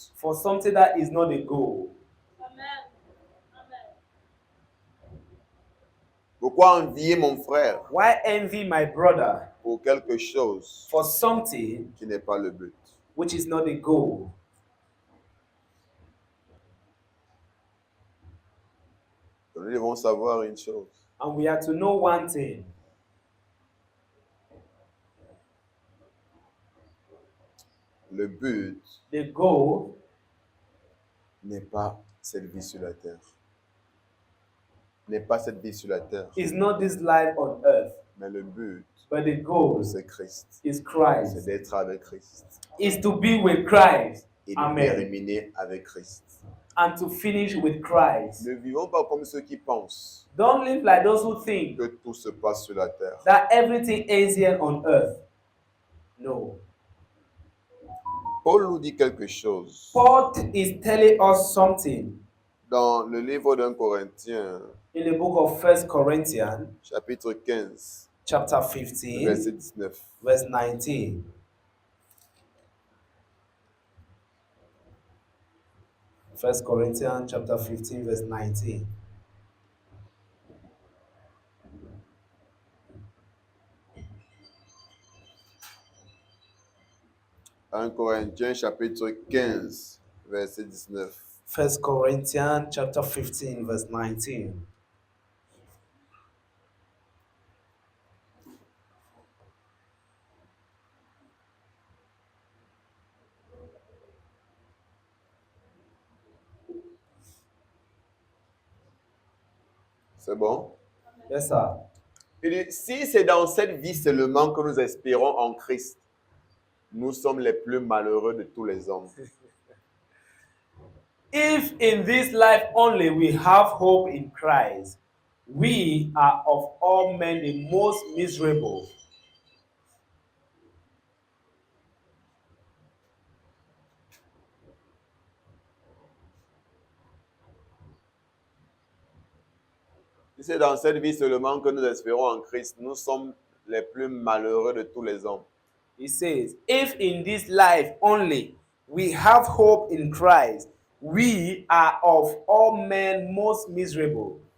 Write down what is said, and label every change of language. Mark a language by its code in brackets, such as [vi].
[en] For something that is not the goal. [fr] Pourquoi envier mon frère? [en] Why envy my brother? [fr] Pour quelque chose [en] For something [fr] qui n'est pas le but. [en] which is not the goal. [fr] Nous devons savoir une chose. [en] And we have to know one thing. [fr] Le but [en] the goal [fr] n'est pas cette vie sur la terre. N'est pas cette vie sur la terre. [en] is not this life on earth, [fr] Mais le but, [en] but the goal [fr] c'est Christ. [en] is [fr] C'est [en] Christ, [fr] d'être avec Christ. [en] is to be with Christ. [fr] Et de [en] Amen. [fr] terminer avec Christ. [en] And to finish with Christ. [fr] Ne vivons pas comme ceux qui pensent [en] Don't live like those who think [fr] que tout se passe sur la terre. [en] that everything ends here on earth. No. [fr] Paul nous dit quelque chose [en] Paul is telling us something [fr] dans le livre d'un Corinthien, [en] in the book of 1 Corinthians, [fr] chapitre 15, [en] chapter [fr] verset [en] 15, [fr] 19. [en] verse 19. 1 Corinthians chapter 15, verse 19. [fr] Un Corinthiens, chapitre 15, verset 19. [en] 1 Corinthians chapter 15, verse 19. [fr] C'est bon? [en] Yes, sir. [fr] Il dit, si c'est dans cette vie seulement que nous espérons en Christ, nous sommes les plus malheureux de tous les hommes. [en] If in this life only we have hope in Christ, we are of all men the most miserable. [fr] Si c'est dans cette vie seulement que nous espérons en Christ, nous sommes les plus malheureux de tous les hommes. [en] He says, if in this life only we have hope in Christ, we are of all men most miserable.